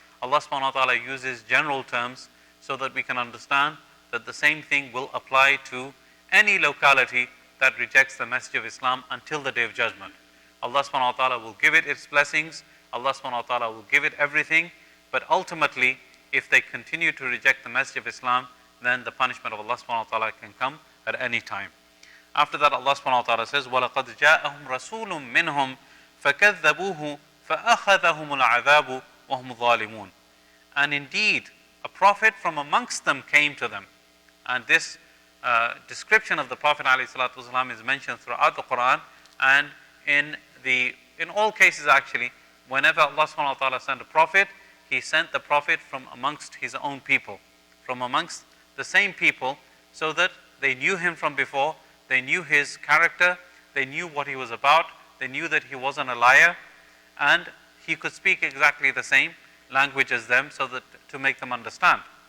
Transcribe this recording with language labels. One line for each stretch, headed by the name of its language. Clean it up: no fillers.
English: Allah subhanahu wa ta'ala uses general terms so that we can understand that the same thing will apply to any locality that rejects the message of Islam until the Day of Judgment. Allah subhanahu wa ta'ala will give it its blessings, Allah subhanahu wa ta'ala will give it everything, but ultimately, if they continue to reject the message of Islam, then the punishment of Allah subhanahu wa ta'ala can come at any time. After that, Allah subhanahu wa ta'ala says,
Arabic: وَلَقَدْ جَاءَهُمْ رَسُولٌ مِّنْهُمْ فَكَذَّبُوهُ فَأَخَذَهُمُ الْعَذَابُ وَهُمْ ظَالِمُونَ.
English: And indeed, a prophet from amongst them came to them. And this description of the Prophet ﷺ is mentioned throughout the Quran, and in all cases actually, whenever Allah subhanahu wa ta'ala sent a prophet, He sent the prophet from amongst His own people, from amongst the same people, so that they knew him from before, they knew his character, they knew what he was about, they knew that he wasn't a liar, and he could speak exactly the same language as them, so that to make them understand.